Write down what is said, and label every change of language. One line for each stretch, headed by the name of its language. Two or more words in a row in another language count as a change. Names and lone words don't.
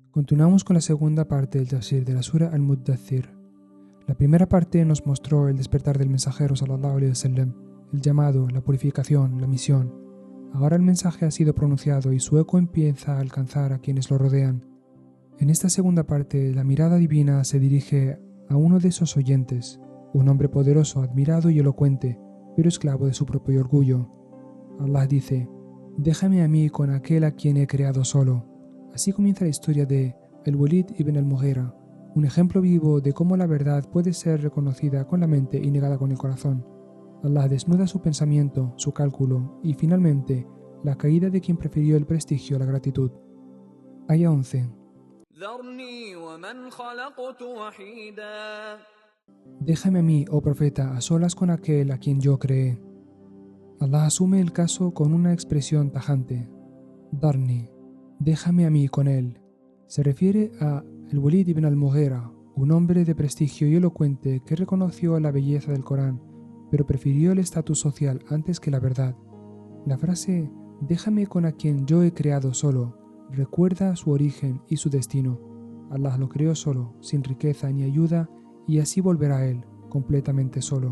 Spanish: Continuamos con la segunda parte del tafsir de la sura Al-Muddathir. La primera parte nos mostró el despertar del mensajero
Arabic: صلى الله عليه وسلم,
Spanish: el llamado, la purificación, la misión. Ahora el mensaje ha sido pronunciado y su eco empieza a alcanzar a quienes lo rodean. En esta segunda parte, la mirada divina se dirige a uno de esos oyentes, un hombre poderoso, admirado y elocuente, pero esclavo de su propio orgullo. Allah dice: «Déjame a mí con aquel a quien he creado solo». Así comienza la historia de Al-Walid ibn al-Mughira, un ejemplo vivo de cómo la verdad puede ser reconocida con la mente y negada con el corazón. Allah desnuda su pensamiento, su cálculo y, finalmente, la caída de quien prefirió el prestigio a la gratitud. Aya 11. Déjame a mí, oh profeta, a solas con aquel a quien yo creé. Allah asume el caso con una expresión tajante. Darni, déjame a mí con él. Se refiere a Al-Walid ibn al-Mughira, un hombre de prestigio y elocuente que reconoció la belleza del Corán, pero prefirió el estatus social antes que la verdad. La frase «déjame con a quien yo he creado solo» recuerda su origen y su destino. Allah lo creó solo, sin riqueza ni ayuda, y así volverá a él, completamente solo.